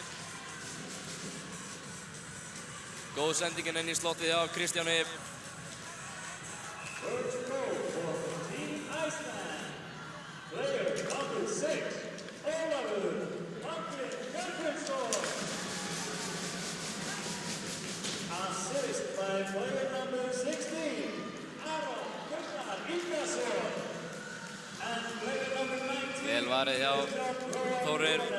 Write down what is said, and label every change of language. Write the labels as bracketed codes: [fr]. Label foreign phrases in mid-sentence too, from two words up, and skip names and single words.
[is] Góð sendingin inn í slottið hjá Kristjáni. [en] First goal for Team Iceland. Player number 6, Ólafur Martin Bjarkvinsson. Assist by player number 16, Aron Gunnar Ingason. And player number 19, [is] Vel varið hjá Þórir.